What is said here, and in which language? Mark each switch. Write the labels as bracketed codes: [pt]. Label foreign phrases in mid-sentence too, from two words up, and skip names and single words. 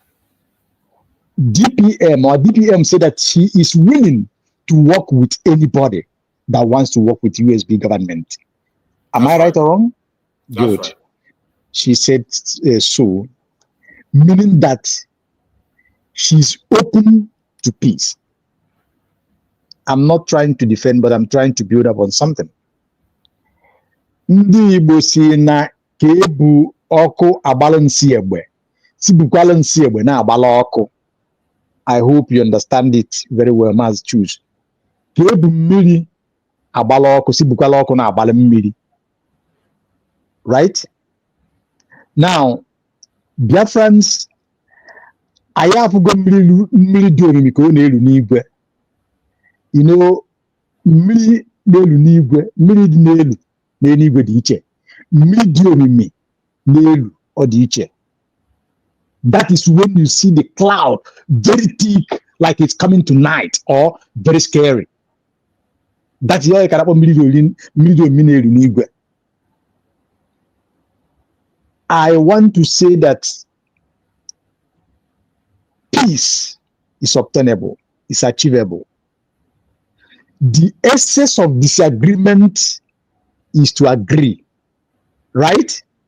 [en] DPM said that she is willing to work with anybody that wants to work with USB government. Am I right or wrong? Good. Right. She said so, meaning that she's open to peace. I'm not trying to defend, but I'm trying to build up on something. [ig] Ndị Igbo si na ka ebu ọkụ agbala nsi egbe, si bukwala nsi egbe na agbala ọkụ. [en] I hope you understand it very well, Mazi Choose. [ig] Ka ebu mmiri agbala ọkụ, si bukwala ọkụ na agbala mmiri. [en] Right? Now, [ig] Biafrans, anyị afụgo mmiri dị omimi ka ọ na-elu n'igwe. [en] You know, [ig] mmiri na-elu n'igwe, mmiri dị n'elu n'eluigwe dị iche. Mmiri dị omimi n'elu ọ dị iche. [en] That is when you see the cloud very thick, like it's coming tonight, or very scary. That's why I can [ig] mmiri dị omimi n'elu n'igwe. [en] I want to say that peace is obtainable, is achievable. The essence of disagreement is to agree, right?